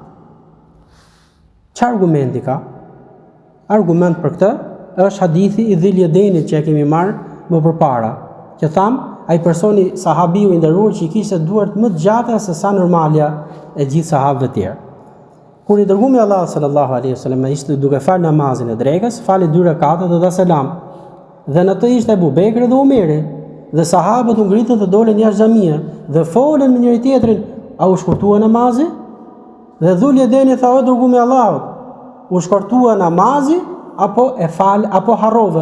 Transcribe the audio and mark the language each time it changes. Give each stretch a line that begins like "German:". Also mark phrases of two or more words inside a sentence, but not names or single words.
Albanian: Çfarë argumenti ka? Argument për këtë është hadithi i Dhil Yadenit që e kemi marrë më përpara, që tham ai personi sahabiu i nderuar që i kishte duart më të gjata se sa normalja e gjithë sahabëve të tjerë. Kur i dërguami Allah
Arabic: صلى الله عليه وسلم
Albanian: ishte duke fal namazin e drekës, fali 2 rekate dhe dha selam. Dhe në të ishte Abu Bekri dhe Omeri, dhe sahabët u ngritën dhe dolën jashtë xhamia dhe folën me njëri tjetrin, a u shkurtua namazi? Dhe Dhul Yadeni tha, o dërguami i Allahut, u shkurtua namazi apo e fal apo harrove.